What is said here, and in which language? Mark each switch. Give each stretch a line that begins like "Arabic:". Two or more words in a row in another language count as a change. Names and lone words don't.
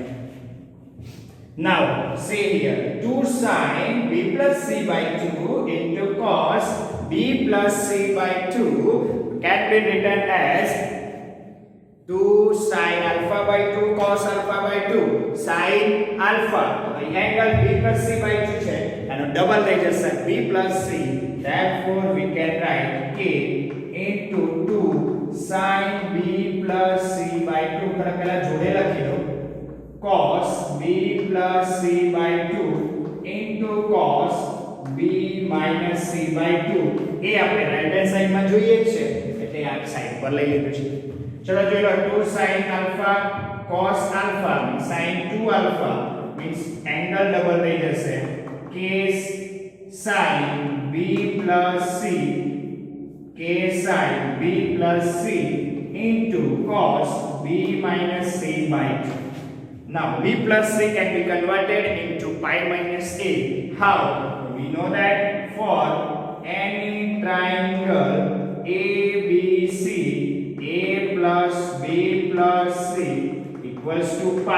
English: Now see here 2 sin b plus c by 2 into cos b plus c by 2 can be written as 2 sin alpha by 2 cos alpha by 2 sin alpha. The angle b plus c by 2
Gujarati: છે એનો ડબલ થઈ જશે
English: b plus c. therefore we can write k into 2 sin b plus c by 2.
Gujarati: ખરા પહેલા જોડે લખી દો
English: cos b plus c by 2 into cos b minus c by 2.
Gujarati: એ આપણે
English: right hand side
Gujarati: માં જોઈએ છે એટલે આ સાઈડ પર લઈ લીધું છે. ચલો જોઈ લો
English: 2 sin alpha cos alpha sin 2 alpha means angle
Gujarati: ડબલ થઈ જશે
English: k sin b plus c c into cos b minus c by 2. Now b plus c can be converted into pi minus a. How? We know that for any triangle ABC, a plus b plus c equals to pi.